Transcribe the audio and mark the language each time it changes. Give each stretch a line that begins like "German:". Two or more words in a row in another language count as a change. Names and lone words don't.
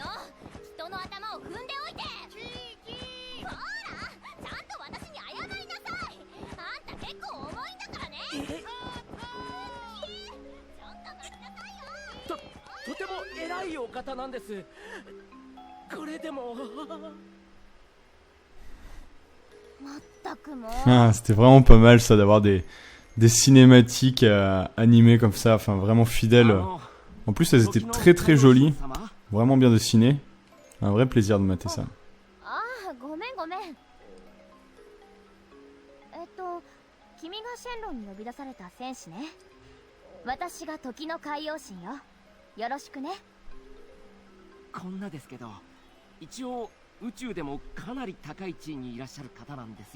Japanese: 人の頭を踏んでおいて。ほら、ちゃんと私に謝りなさい。あんた結構重いんだからね。ちょっと待ちなさいよ。とても偉いお方なんです。これでもまったくもう。
French: Ah, c'était vraiment pas mal ça d'avoir des cinématiques animées comme ça, enfin vraiment fidèles. En plus elles étaient très très jolies, vraiment bien dessinées. Un vrai plaisir de mater ça.
Japanese: ああ、ごめんごめん。君がシェンロンに呼び出された戦士ね。私が時の海王神よ。よろしくね。こんなですけど、一応宇宙でもかなり高い地位にいらっしゃる方なんですよ。